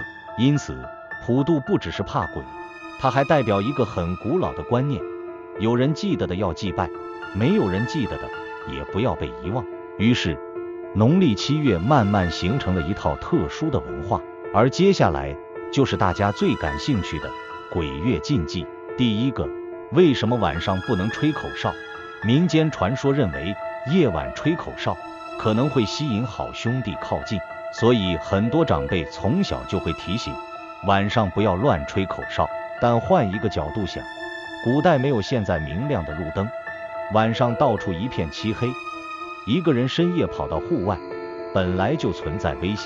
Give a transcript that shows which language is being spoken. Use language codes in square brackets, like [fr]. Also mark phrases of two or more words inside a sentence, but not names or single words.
[zh] 因此，普渡不只是怕鬼，它還代表一個很古老的觀念：有人記得的要祭拜，沒有人記得的也不要被遺忘。於是，農曆7月慢慢形成了一套特殊的文化。而接下來就是大家最感興趣的鬼月禁忌。第一個，為什麼晚上不能吹口哨？民間傳說認為，夜晚吹口哨可能會吸引好兄弟靠近，所以很多長輩從小就會提醒，晚上不要亂吹口哨。但換一個角度想，古代没有現在明亮的路燈，晚上到處一片漆黑，一個人深夜跑到戶外，本來就存在危險。